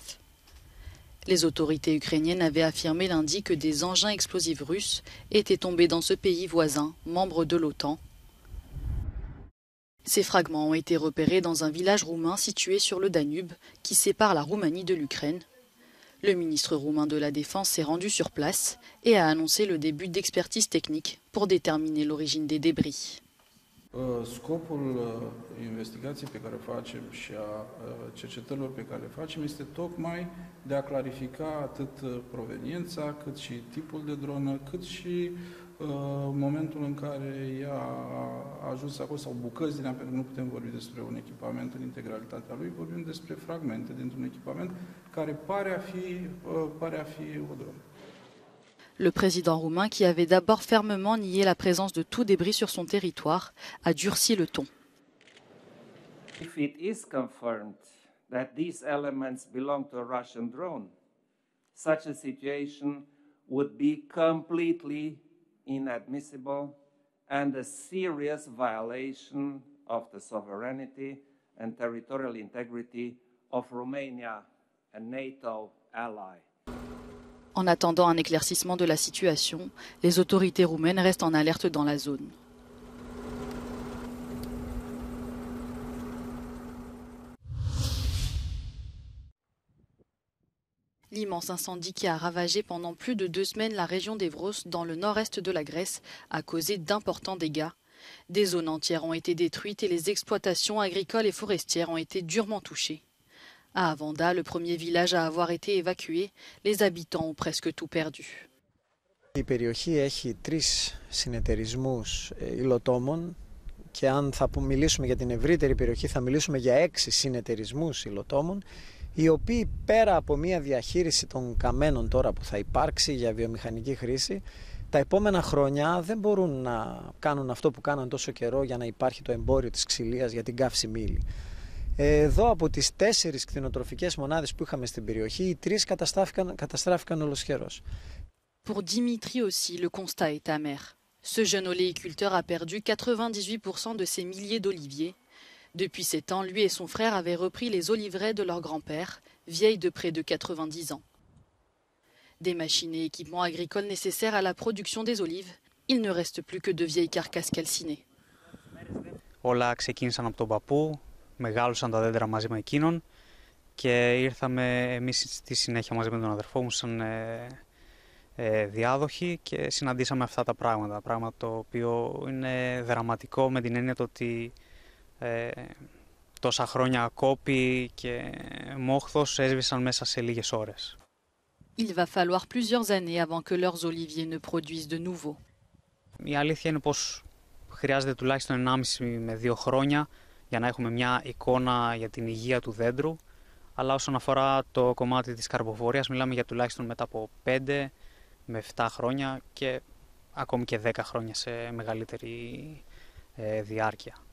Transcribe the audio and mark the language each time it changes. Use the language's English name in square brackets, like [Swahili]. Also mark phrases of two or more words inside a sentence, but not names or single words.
[French] Les autorités ukrainiennes avaient affirmé lundi que des engins explosifs russes étaient tombés dans ce pays voisin, membre de l'OTAN. Ces fragments ont été repérés dans un village roumain situé sur le Danube qui sépare la Roumanie de l'Ukraine. Le ministre roumain de la Défense s'est rendu sur place et a annoncé le début d'expertise technique pour déterminer l'origine des débris. [Romanian] Scopul investigației pe care o facem și a cercetărilor pe care le facem este tocmai de a clarifica atât proveniența, cât și tipul de dronă, cât și momentul în care ea a ajuns acolo sau bucăți din ea, pentru că nu putem vorbi despre un echipament în integralitatea lui, vorbim despre fragmente dintr-un echipament care pare a fi o dronă. [French] Le président roumain, qui avait d'abord fermement nié la présence de tout débris sur son territoire, a durci le ton. [English] If it is confirmed that these elements belong to a Russian drone, such a situation would be completely inadmissible and a serious violation of the sovereignty and territorial integrity of Romania, a NATO ally. [French] En attendant un éclaircissement de la situation, les autorités roumaines restent en alerte dans la zone. L'immense incendie qui a ravagé pendant plus de 2 semaines la région d'Evros dans le nord-est de la Grèce a causé d'importants dégâts. Des zones entières ont été détruites et les exploitations agricoles et forestières ont été durement touchées. À Avanda, le premier village à avoir été évacué, les habitants ont presque tout perdu. [Greek] Η περιοχή έχει 3 συνεταιρισμούς υλοτόμων και αν θα μιλήσουμε για την ευρύτερη περιοχή θα μιλήσουμε για 6 συνεταιρισμούς υλοτόμων, οι οποίοι πέρα από μια διαχείριση των καμένων τώρα που θα υπάρξει για βιομηχανική χρήση, τα επόμενα χρόνια δεν μπορούν να κάνουν αυτό που κάναν τόσο καιρό για να υπάρχει το εμπόριο της ξυλίας για την καύση μήλι. Εδώ από τις 4 κτηνοτροφικές μονάδες που είχαμε στην περιοχή, οι 3 καταστράφηκαν ολοσχερώς. [French] Pour Dimitri aussi, le constat est amer. Ce jeune oléiculteur a perdu 98% de ses milliers d'oliviers. Depuis 7 ans, lui et son frère avaient repris les oliveraies de leur grand-père, vieille de près de 90 ans. Des machines et équipements agricoles nécessaires à la production des olives, il ne reste plus que de vieilles carcasses calcinées. [Greek] Όλα ξεκίνησαν από τον παππού, μεγάλωσαν τα δέντρα μαζί με εκείνον και ήρθαμε εμείς στη συνέχεια μαζί με τον αδερφό μου σαν διάδοχοι και συναντήσαμε αυτά τα πράγματα. Πράγμα το οποίο είναι δραματικό με την έννοια ότι τόσα χρόνια κόπη και μόχθος έσβησαν μέσα σε λίγες ώρες. [French] Il va falloir plusieurs années avant que leurs oliviers ne produisent de nouveau. [Greek] Η αλήθεια είναι πως χρειάζεται τουλάχιστον 1,5 με 2 χρόνια για να έχουμε μια εικόνα για την υγεία του δέντρου. Αλλά όσον αφορά το κομμάτι της καρποφορίας, μιλάμε για τουλάχιστον μετά από 5 με 7 χρόνια και ακόμη και 10 χρόνια σε μεγαλύτερη διάρκεια.